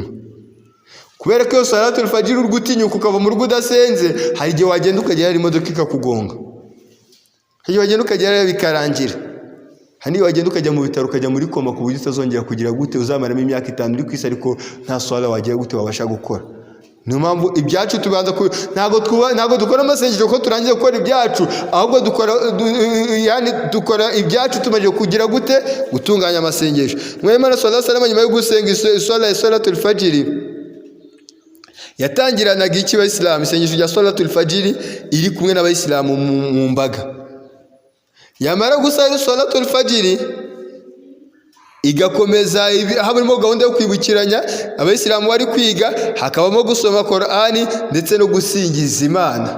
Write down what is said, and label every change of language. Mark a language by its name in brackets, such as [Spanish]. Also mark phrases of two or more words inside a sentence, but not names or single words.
[Kinyarwanda] Kubera ko [Arabic] صلاة الفجر [Kinyarwanda] urgutinyuka ukava mu rugo udasenze, hari igihe wagenda ukagera imodoka ikakugonga, hari igihe wagenda ukagera bikarangira, hari igihe wagenda ukajya mu bitaro ukajya muri koma ku buryo utazongera kugira gute, uzamaramo imyaka 5 uri kwisi ariko nta swala wagiye gute wabasha gukora. Niyo mpamvu ibyacu tubanza ntago dukora amasengesho ko turangiye gukora ibyacu, ahubwo dukora ibyacu tumaje kugira gute, gutunganya amasengesho. Mwema [Arabic] صلى الله عليه وسلم [Kinyarwanda] nyuma yo gusenga [Arabic] صلاة الفجر [Kinyarwanda] yatangiranaga iki Abayisilamu? Isengesho rya [Arabic] صلاة الفجر [Kinyarwanda] iri kumwe n'Abayisilamu mu mbaga. yamara gusara [Arabic] صلاة الفجر [Kinyarwanda] igakomeza habamo gahunda yo kwibukiranya abayisilamu bari kwiga, hakabamo gusoma Qur'ani ndetse no gusingiza Imana.